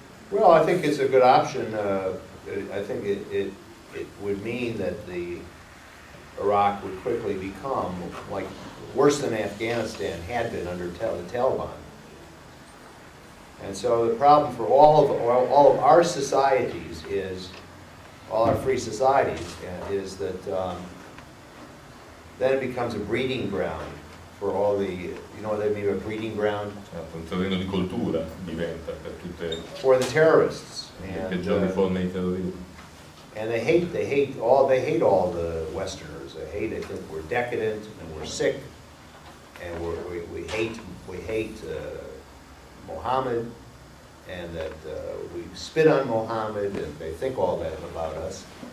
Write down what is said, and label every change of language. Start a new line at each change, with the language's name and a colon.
English: Well, I think it's a good option. I think it would mean that Iraq would quickly become like worse than Afghanistan had been under the Taliban. And so the problem for all of our societies is, all our free societies, is that then it becomes a breeding ground for all the, you know what I mean, a breeding ground?
Italian: Un terreno di coltura diventa per tutte
English: for the terrorists.
Italian: le peggiori forme di terrorismo.
English: And they hate all the Westerners. They think we're decadent and we're sick, and we hate Mohammed, and that we spit on Mohammed, and they think all that about us.